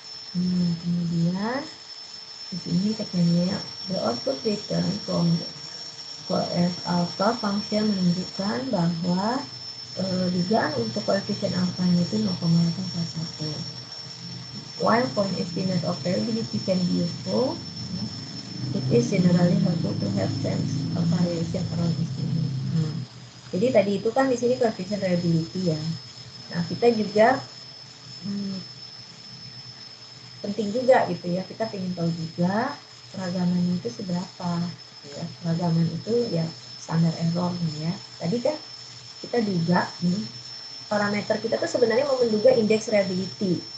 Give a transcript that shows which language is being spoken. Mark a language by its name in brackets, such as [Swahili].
[Indonesian] Kemudian di sini tekniknya [English] the output return from coef alpha function [Indonesian] menunjukkan bahwa dugaan untuk koefisien alpha-nya itu 0,841. [English] While point estimate of reliability can be useful, it is generally helpful to have sense of variation around estimate. [Indonesian] Jadi tadi itu kan di sini koefisien reliability ya. Nah, kita juga penting juga gitu ya, kita ingin tahu juga keragamannya itu seberapa gitu ya. Keragaman itu ya standar error nih ya. Tadi kan kita duga nih parameter kita tuh sebenarnya mau menduga indeks reliability.